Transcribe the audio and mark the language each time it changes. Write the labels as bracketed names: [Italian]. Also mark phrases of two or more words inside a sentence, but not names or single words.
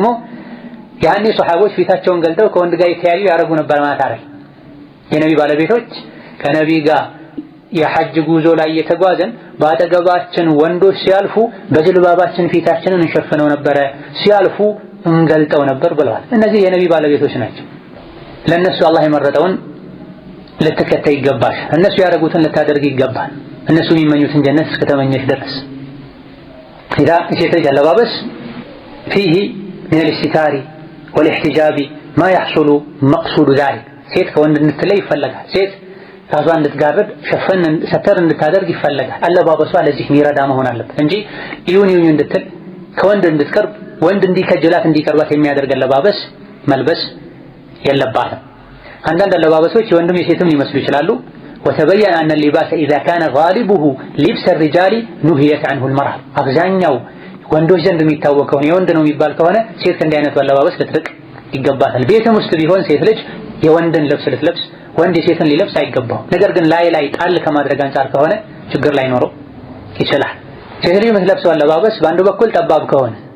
[Amharic] ያኔ ሷሐቦች ፊታቸውን ገልጠው ከወንድ ጋር የተያዩ ያደርጉ ነበር ማለት አይደል። የነቢ ባለቤቶች ከነቢ ጋር የሐጅ ጉዞ ላይ የተጓዘን በአጠገባችን ወንዶች ሲያልፉ በጅልባባችን ፊታችንን እንሸፍነው ነበረ፣ ሲያልፉ እንገልጠው ነበር ብለዋል። እነዚህ የነቢ ባለቤቶች ናቸው። ለነሱ አላህ የመረጠውን ልትከተይ ይገባል። እነሱ ያደረጉትን ልታደርግ ይገባል። እነሱ የሚመኙትን ጀነት እስከተመኘሽ ድረስ ኢዳ ሴት ልጅ አለባበስ [Arabic] فيه من الاستتار والاحتجاب ما يحصل مقصود ذلك [Amharic] ሴት ከወንድ እንድትለይ ይፈለጋል። ሴት ራሷን እንድትጋርድ ሸፈን ሰተር እንድታደርግ ይፈለጋል። አለባበሷ ለዚህ የሚረዳ መሆን አለበት እንጂ ይሁን እንድትል ከወንድ እንድትቀርብ ወንድ እንዲከጀላት እንዲቀርባት የሚያደርግ አለባበስ መልበስ የለባትም። አንዳንድ አለባበሶች የወንድም የሴትም ሊመስሉ ይችላሉ። [Arabic] وتبين أن اللباس إذا كان غالبه لبس الرجال نهيت عنه المرأة [Amharic] አብዛኛው ወንዶች ዘንድ የሚታወቀው የወንድ ነው የሚባል ከሆነ ሴት ከእንዲህ አይነቱ አለባበስ ልትርቅ ይገባታል። ቤትም ውስጥ ቢሆን ሴት ልጅ የወንድን ልብስ ልትለብስ ወንድ የሴትን ሊለብስ አይገባው። ነገር ግን ላይ ጣል ከማድረግ አንፃር ከሆነ ችግር ላይኖረው ይችላል። ሴት ልጅ የምትለብሰው አለባበስ በአንዱ በኩል ጠባብ ከሆነ